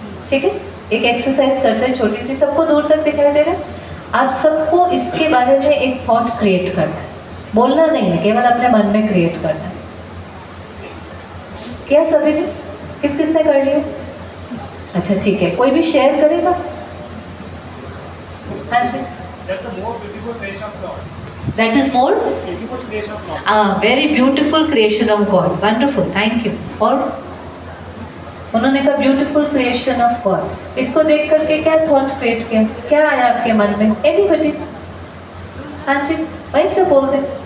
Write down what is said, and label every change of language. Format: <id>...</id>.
<hi>ठीक है, एक एक्सरसाइज करते हैं छोटी सी, सबको दूर तक दिखाई दे रहा है। आप सबको इसके बारे में एक थॉट क्रिएट करना है, बोलना नहीं है, केवल अपने मन में क्रिएट करना है। क्या सभी ने? किस किसने कर लिया? अच्छा ठीक है, कोई भी शेयर करेगा? हाँ जी।</hi> <en>That is more very beautiful creation of God. Wonderful, thank you.</en> <hi>और उन्होंने कहा ब्यूटीफुल क्रिएशन ऑफ गॉड। इसको देख करके क्या थॉट क्रिएट किया, क्या आया आपके मन में? एनीबडी? हाँ जी, वहीं से बोल दे।</hi>